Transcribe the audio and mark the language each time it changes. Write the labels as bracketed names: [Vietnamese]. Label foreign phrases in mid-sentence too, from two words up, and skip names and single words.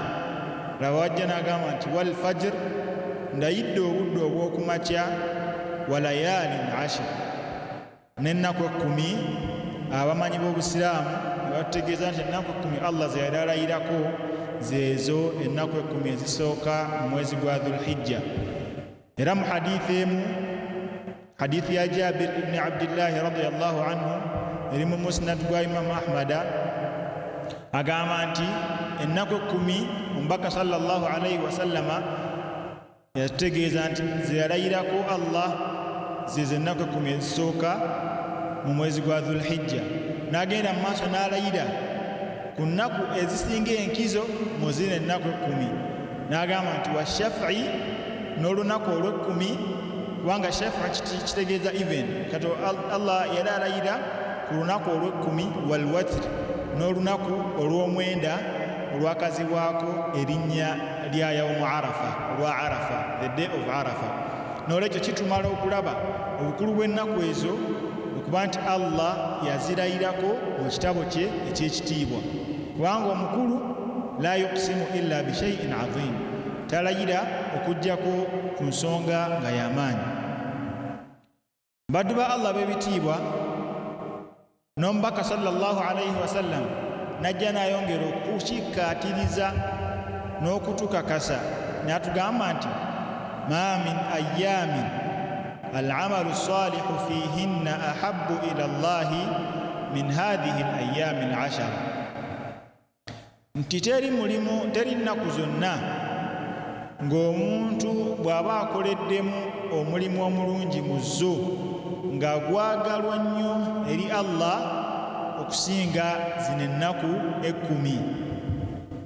[Ganda] Laba wajja n'agamba nti [Arabic] والفجر, [Ganda] ndayidde obudde obw'okumakya, [Arabic] وليال عشر, [Ganda] n'ennaku 10 abamanyi b'obusiraamu ne batutegeeza nti ennaku 10 Allah ze yali alayirako zeezo ennaku 10 ezisooka mu mwezi gwa dhulhijja. Era mu hadithi emu, hadithi ya Jabir ibn Abdillahi [Arabic] رضي الله عنه [Ganda] eri mu musnad gwa Imamu Ahmada, agamba nti ennaku 10 omubaka [Arabic] صلى الله عليه وسلم [Ganda] yatutegeeza nti ze yalayirako Allah zezo ennaku 10 ezisooka mu mwezi gwa dhulhijja. N'agenda mu maaso n'alayira ku nnaku ezisinga enkizo mu zino ennaku 10. N'agamba nti [Arabic] والشفع [Ganda] n'olunaku olw'ekkumi, kubanga shafi kitegeeza even kati Allah yali alayira ku lunaku olw'ekkumi, [Arabic] والوتر [Ganda] n'olunaku olw'omwenda olwakazibwako erinnya lya [Arabic] يوم عرفة, [Ganda] olwa arafa, [English] the day of arafa. [Ganda] N'olwekyo kitumala okulaba obukulu bw'ennaku ezo okuba nti Allah yazirayirako mu kitabo kye eky'ekitiibwa, kubanga omukulu [Arabic] لا يقسم إلا بشيء عظيم, [Ganda] talayira okuggyako ku nsonga nga y'amaanyi. Baddu ba Allah b'ebitiibwa, n'omubaka [Arabic] صلى الله عليه وسلم [Ganda] najja n'ayongera okukikkaatiriza n'okutukakasa n'atugamba nti [Arabic] ما من أيام العمل الصالح فيهن أحب إلى الله من هذه الأيام العشرة, [Ganda] nti teri nnaku zonna ng'omuntu bw'aba akoleddemu omulimu omulungi mu zo nga gwagalwa nnyo eri Allah okusinga zino ennaku 10.